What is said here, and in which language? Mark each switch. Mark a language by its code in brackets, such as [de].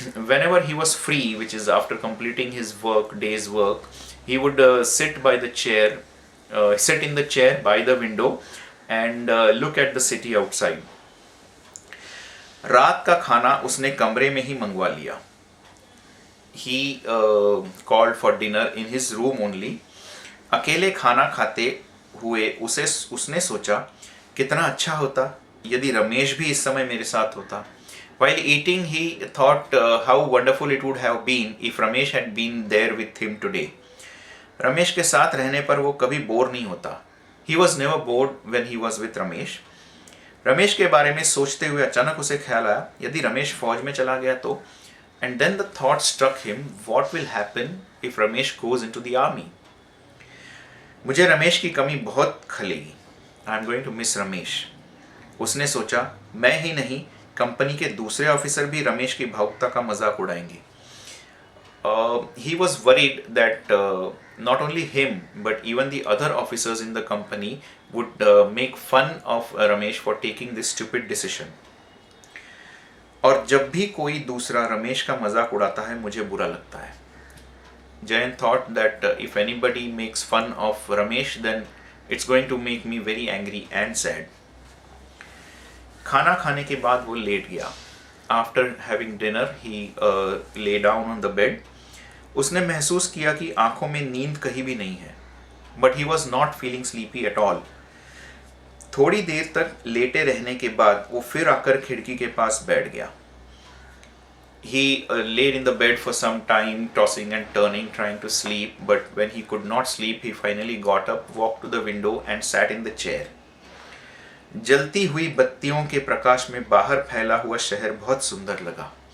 [en] Whenever he was free, which is after completing his day's work, he would sit in the chair by the window and look at the city outside. [hi] रात का खाना उसने कमरे में ही मंगवा लिया. [en] He called for dinner in his room only. [hi] अकेले खाना खाते हुए उसने सोचा कितना अच्छा होता यदि रमेश भी इस समय मेरे साथ होता. [en] While eating he thought how wonderful it would have been if Ramesh had been there with him today. [hi] Ramesh के साथ रहने पर वो कभी बोर नहीं होता. [en] He was never bored when he was with Ramesh. [hi] Ramesh के बारे में सोचते हुए अचानक उसे ख्याल आया यदि रमेश फौज में चला गया तो. [en] And then the thought struck him, what will happen if Ramesh goes into the army? [hi] मुझे रमेश की कमी बहुत खलेगी. [en] I am going to miss Ramesh. [hi] उसने सोचा मैं ही नहीं कंपनी के दूसरे ऑफिसर भी रमेश की भावुकता का मजाक उड़ाएंगे. [en] He was worried that not only him but even the other officers in the company would make fun of Ramesh for taking this stupid decision. [hi] और जब भी कोई दूसरा रमेश का मजाक उड़ाता है मुझे बुरा लगता है. [en] Jayan thought that if anybody makes fun of Ramesh then It's going to make me very angry and sad. [hi] खाना खाने के बाद वो लेट गया. [en] After having dinner, he lay down on the bed. [hi] उसने महसूस किया कि आंखों में नींद कहीं भी नहीं है. [en] But he was not feeling sleepy at all. [hi] थोड़ी देर तक लेटे रहने के बाद वो फिर आकर खिड़की के पास बैठ गया. [en] He laid in the bed for some time, tossing and turning, trying to sleep, but when he could not sleep, he finally got up, walked to the window and sat in the chair. [hi] जलती हुई बत्तियों के प्रकाश में बाहर फैला हुआ शहर बहुत सुंदर लगा.